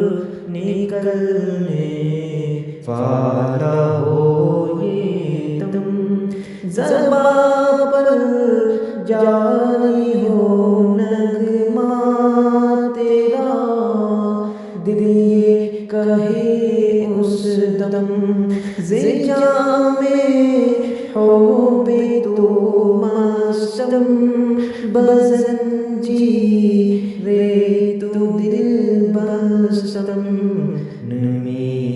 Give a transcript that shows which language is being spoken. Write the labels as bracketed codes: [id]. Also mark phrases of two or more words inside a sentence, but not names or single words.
[ur] نکلنے والا ہو یہ دم، زباں پر جاری ہو نغمہ تیرا، دل یہ کہے اس دم [fa] ز جام حب تو مستم، بزنجیر تو دل بستم، نمی